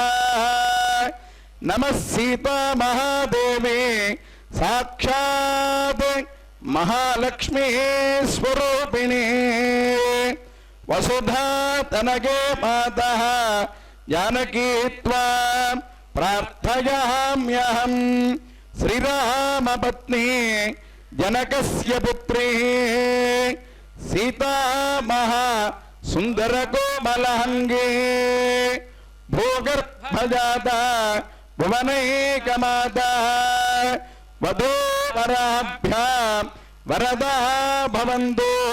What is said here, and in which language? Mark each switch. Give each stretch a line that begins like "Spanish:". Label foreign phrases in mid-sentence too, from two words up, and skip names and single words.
Sanskrit: नमः सीता महादेवी साक्षात् महालक्ष्मी स्वरूपिणी वसुधा तनगे मातः जानकी त्वां प्रार्थयाम्यहम्। శ్రీరామపత్ని జనకస్య పుత్రీ సీతా మహా సుందర కోమలాంగే భూగర్భజాత భువనైకమాత వధూవరాభ్యాం వరదా భవంతు